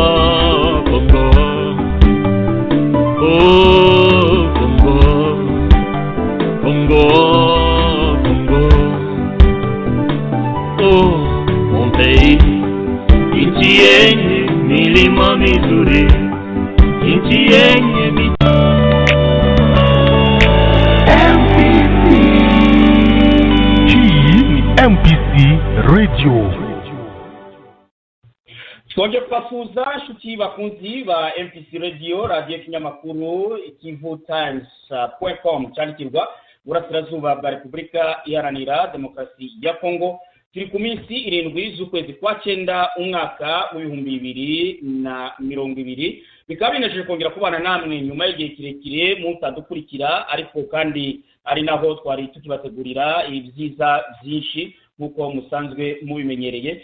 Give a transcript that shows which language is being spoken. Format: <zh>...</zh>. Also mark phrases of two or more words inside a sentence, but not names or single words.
<sw>Inchi yenye milima mizuri, inchi yenye MPC. Hii ni MPC Radio.</sw> <rw>Twongeye kubasuhuza nshuti bakunzi ba MPC Radio, radio kinyamakuru kivu-times.com cyandikirwa burasirazuba bwa Repubulika Iharanira Demokarasi ya Kongo. Turi ku minsi 7 z'ukwezi kwa 9 umwaka w'2020 bikaba binejeje kongera kubana namwe nyuma y'igihe kirekire mutadukurikira, ariko kandi ari naho twari tukibategurira ibyiza byinshi nkuko musanzwe mubimenyereye.</rw>